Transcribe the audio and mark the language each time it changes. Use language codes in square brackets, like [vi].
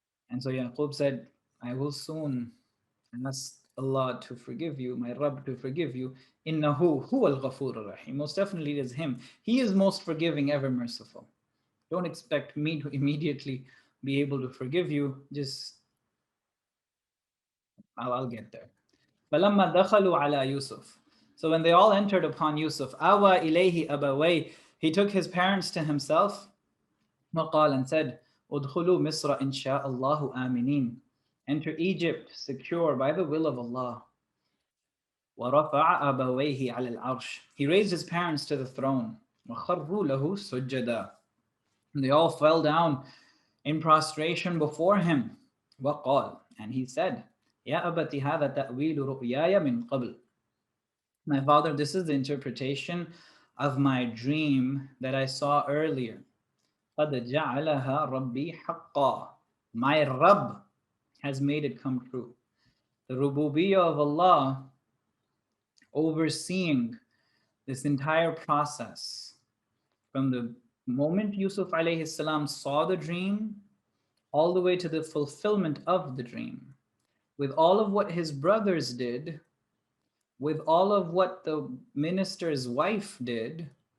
[en] And so Yaqub said, I will soon ask Allah to forgive you, my Rabb to forgive you. [ar] Innahu huwal ghafur rahim. [en] Most definitely it is him. He is most forgiving, ever merciful. Don't expect me to immediately be able to forgive you. Just, I'll get there. [ar] فَلَمَّا دَخَلُوا عَلَى Yusuf. [en] So when they all entered upon Yusuf, [ar] awa ilayhi abaway, [en] he took his parents to himself, [ar] وقال [en] and said, [ar] udkhulu Misra insha'Allahu aminin. [en] Enter Egypt secure by the will of Allah. [ar] وَرَفَعَ أَبَوَيْهِ عَلَى الْعَرْشِ. [en] He raised his parents to the throne. [ar] وَخَرُّوا لَهُ سُجَّدًا. [en] And they all fell down in prostration before him. [ar] وَقَالَ [en] and he said, [ar] يَا أَبَتِ هَذَا تَأْوِيلُ رُؤْيَايَ مِنْ قَبْلِ. [en] My father, this is the interpretation of my dream that I saw earlier. [ar] قَدْ جَعَلَهَا رَبِّي حَقًّا. [en] My Rabb has made it come true. The rububiyyah of Allah overseeing this entire process from the moment Yusuf alayhi salam saw the dream all the way to the fulfillment of the dream, with all of what his brothers did, with all of what the minister's wife did,